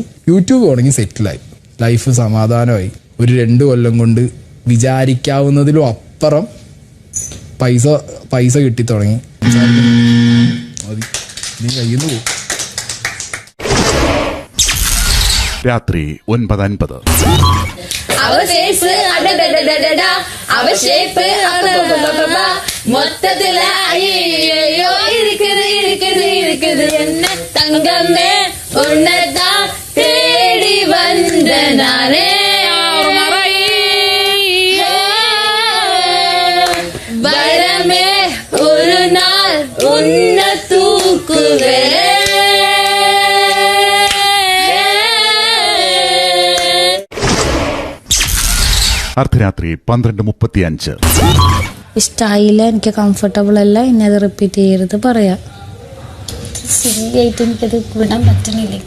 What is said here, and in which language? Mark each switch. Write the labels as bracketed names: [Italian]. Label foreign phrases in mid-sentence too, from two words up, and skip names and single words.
[Malayalam] യൂട്യൂബ് തുടങ്ങി, സെറ്റിലായി, ലൈഫ് സമാധാനമായി. ഒരു 2 കൊല്ലം കൊണ്ട് വിചാരിക്കാവുന്നതിലും അപ്പുറം പൈസ കിട്ടി തുടങ്ങി. നീ കയ്യിൽ നിന്ന് പോകും. രാത്രി 9:50. [Tamil] மொத்தத்துல ஐயோ இருக்குது என்ன தங்கமே உன்னதான் தேடி வந்த நானே வரமே ஒரு நாள் உன்ன தூக்குவே. [Malayalam] അർദ്ധരാത്രി 12:35. ഇഷ്ടമായില്ല, എനിക്ക് കംഫർട്ടബിൾ അല്ല, ഇനി അത് റിപ്പീറ്റ് ചെയ്യരുത് പറയാം. സില്ലിയായിട്ട് എനിക്കത് വിടാൻ പറ്റണില്ല.